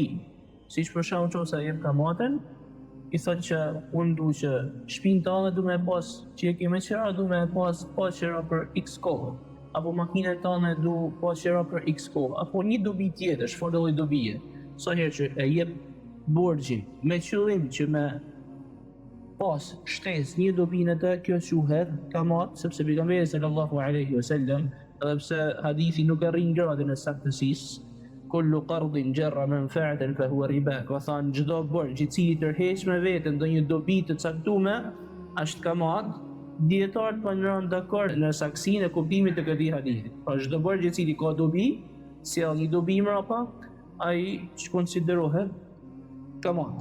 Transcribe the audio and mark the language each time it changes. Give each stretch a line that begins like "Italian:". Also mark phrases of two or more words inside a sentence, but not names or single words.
Albanian: Siç për shembull nëse jep kamaten, i thotë që unë du që shtëpinë tënde du me pas që e ke me qira, du me pas qira për X kohë, apo makinën tënde du pas qira për X kohë, apo një dobi tjetër, çfarë lloj dobie. Sa herë që e jep borxhin me qëllim që me pas shtesë një dobi në të, kjo quhet kamat, sepse pejgamberi
Arabic: صلى الله عليه وسلم,
Albanian: edhe pse hadithi nuk arrin gradën e saktësisë,
Arabic: كل قرض جر منفعة فهو ربا,
Albanian: ka thënë çdo borxh i cili tërheq me veten ndonjë dobi të caktuar është kamat. Dietarët po ndron dakord në saksinë e kuptimit të këtij hadithi. Pra çdo borxh i cili ka dobi, sjell një dobi mbrapa, ai konsiderohet kamat.